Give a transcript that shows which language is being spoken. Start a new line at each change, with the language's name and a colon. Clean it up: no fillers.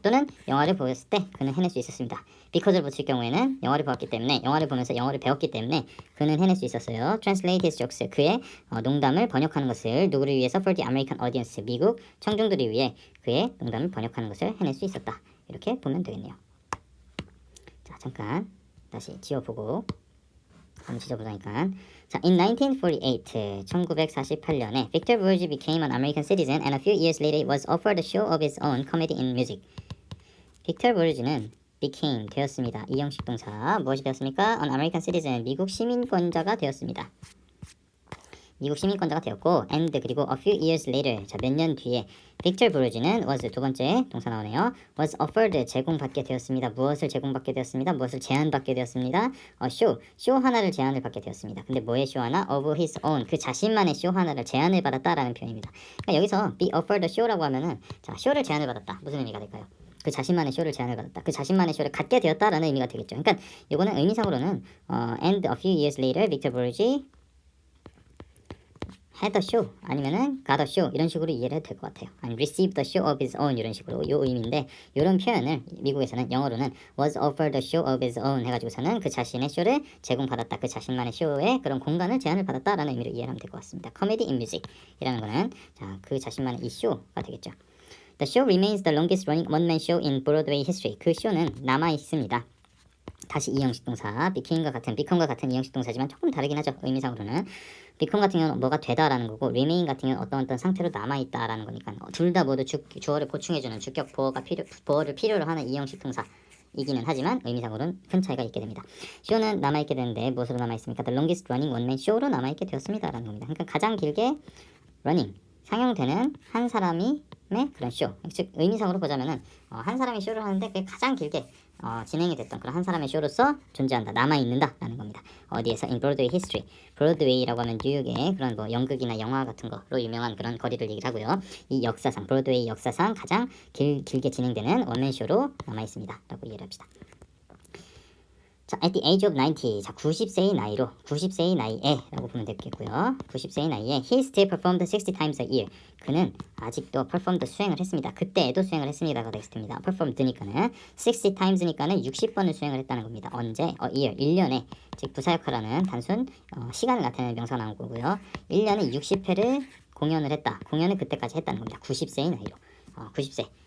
Korean: 또는 영화를 보았을 때 그는 해낼 수 있었습니다. because를 붙일 경우에는 영화를 보았기 때문에, 영화를 보면서 영어를 배웠기 때문에 그는 해낼 수 있었어요.
English: translate his jokes,
Korean: 그의 농담을 번역하는 것을 누구를 위해서?
English: for the American audience,
Korean: 미국 청중들을 위해 그의 농담을 번역하는 것을 해낼 수 있었다. 이렇게 보면 되겠네요. 자, 잠깐 다시 지워보고 한번 지져보자니까.
English: 자, in 1948, 1948년에 Victor Borge became an American citizen and a few years later was offered a show of his own comedy in music.
Korean: 빅터 보르지는 became 되었습니다. 이형식 동사 무엇이 되었습니까?
English: an American citizen,
Korean: 미국 시민권자가 되었습니다. 미국 시민권자가 되었고 and 그리고
English: a few years later,
Korean: 자, 몇 년 뒤에 빅터 보르지는 was 두 번째 동사 나오네요.
English: was offered
Korean: 제공받게 되었습니다. 무엇을 제공받게 되었습니다. 무엇을 제안받게 되었습니다. 쇼 하나를 제안을 받게 되었습니다. 근데 뭐의 쇼 하나?
English: of his own,
Korean: 그 자신만의 쇼 하나를 제안을 받았다라는 표현입니다. 그러니까 여기서
English: be offered a show
Korean: 라고 하면은 자, 쇼를 제안을 받았다. 무슨 의미가 될까요? 그 자신만의 쇼를 제안을 받았다. 그 자신만의 쇼를 갖게 되었다라는 의미가 되겠죠. 그러니까 이거는 의미상으로는
English: and a few years later, Victor Borge had a show 아니면은 got a show
Korean: 이런 식으로 이해를 해도 될 것 같아요. 아니
English: received a show of his own
Korean: 이런 식으로 요 의미인데 이런 표현을 미국에서는 영어로는
English: was offered a show of his own
Korean: 해가지고서는 그 자신의 쇼를 제공받았다. 그 자신만의 쇼에 그런 공간을 제안을 받았다라는 의미로 이해하면 될 것 같습니다. Comedy in music 이라는 거는 자, 그 자신만의 이 쇼가 되겠죠.
English: The show remains the longest running one-man show in Broadway history.
Korean: 그 쇼는 남아 있습니다. 다시 이형식 동사, become과 같은 이형식 동사지만 조금 다르긴 하죠. 의미상으로는. become 같은 경우는 뭐가 되다라는 거고 remain 같은 경우는 어떤 상태로 남아있다라는 거니까 둘 다 모두 주어를 보충해주는 주격 보어를 필요로 하는 이형식 동사이기는 하지만 의미상으로는 큰 차이가 있게 됩니다. show는 남아있게 되는데 무엇으로 남아있습니까?
English: The longest running one-man show
Korean: 로 남아있게 되었습니다 라는 겁니다. 그러니까 가장 길게 running, 상영되는 한 사람의 그런 쇼, 즉 의미상으로 보자면은 한 사람이 쇼를 하는데 그게 가장 길게 진행이 됐던 그런 한 사람의 쇼로서 존재한다, 남아있는다 라는 겁니다. 어디에서?
English: in Broadway history.
Korean: 브로드웨이라고 하면 뉴욕의 그런 뭐 연극이나 영화 같은 거로 유명한 그런 거리를 얘기를 하고요. 이 역사상, 브로드웨이 역사상 가장 길게 진행되는 원맨 쇼로 남아있습니다 라고 이해를 합시다. 자,
English: at the age of 90,
Korean: 자, 90세의 나이에 라고 보면 되겠고요. 90세의 나이에
English: he still performed 60 times a year.
Korean: 그는 아직도 performed 수행을 했습니다. 그때에도 수행을 했습니다가 되겠습니다. performed니까는 60 times니까는 60번을 수행을 했다는 겁니다. 언제? year, 1년에, 즉 부사역하라는 단순 시간을 나타내는 명사가 나온 거고요. 1년에 60회를 공연을 했다. 공연을 그때까지 했다는 겁니다. 90세의 나이로. 90세.